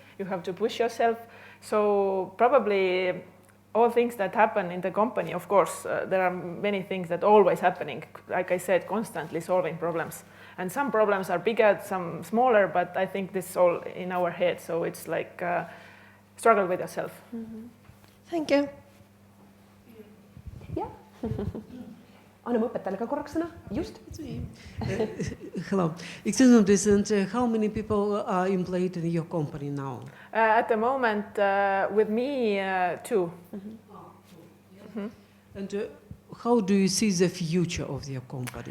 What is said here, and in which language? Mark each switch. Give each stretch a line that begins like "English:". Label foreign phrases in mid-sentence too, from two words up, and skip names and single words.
English: You have to push yourself. So probably all things that happen in the company, of course, there are many things that always happening. Like I said, constantly solving problems. And some problems are bigger, some smaller, but I think this is all in our head. So it's like struggle with yourself. Thank you.
Estonian: jah. Anname õpetajale ka korraks sõna. Just.
English: Hello. Excuse me, how many people are employed in your company now? At the moment, with me, 2. And how do you see the future of your company?